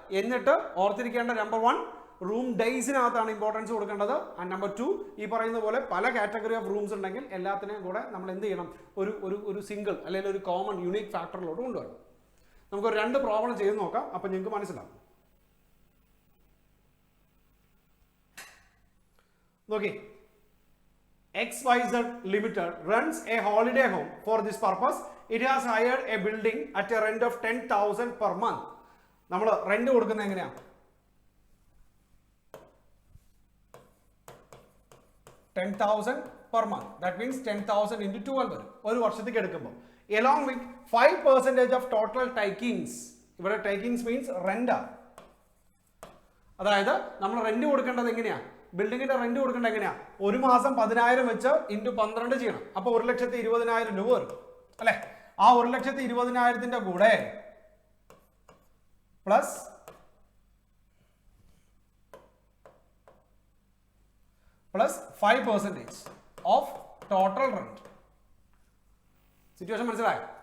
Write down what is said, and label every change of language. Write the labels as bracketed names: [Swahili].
[Malayalam] എന്നിട്ട് ഓർത്തിരിക്കേണ്ട number 1 room ഡേയ്സിനകത്താണ് importance കൊടുക്കേണ്ടത്. ആൻഡ് നമ്പർ 2 ഈ പറയുന്ന പോലെ പല കാറ്റഗറി ഓഫ് റൂംസ് ഉണ്ടെങ്കിൽ എല്ലാത്തിനെയും കൂടെ നമ്മൾ എന്ത് ചെയ്യണം, ഒരു സിംഗിൾ അല്ലെങ്കിൽ ഒരു കോമൺ യുണീക്ക് ഫാക്ടറിലോട്ട് കൊണ്ടുവരണം. നമുക്കൊരു 2 പ്രോബ്ലം ചെയ്ത് നോക്കാം, അപ്പം നിങ്ങൾക്ക് മനസ്സിലാവും. [English] നോക്കി, XYZ Limited runs a holiday home. For this purpose, it has hired a building at a rent of 10,000 per month. [Malayalam] നമ്മൾ റെന്റ് കൊടുക്കുന്നത് എങ്ങനെയാണ്? [English] 10,000 per month. That means 10,000 into 12 [Malayalam] വരും ഒരു വർഷത്തേക്ക് എടുക്കുമ്പോൾ. [English] Along with 5% of total takings. ഇവിടെ takings means rent ആണ്. [Malayalam] അതായത് നമ്മൾ റെന്റ് കൊടുക്കേണ്ടത് എങ്ങനെയാ, ബിൽഡിങ്ങിന്റെ റെന്റ് കൊടുക്കേണ്ടത് എങ്ങനെയാ, ഒരു മാസം 10,000 വെച്ച് ഇൻറ്റു 12 ചെയ്യണം. അപ്പോൾ 1,20,000 രൂപ വരും അല്ലെ. ആ 1,20,000 കൂടെ plus 5% of total rent. Situation മനസ്സിലായി?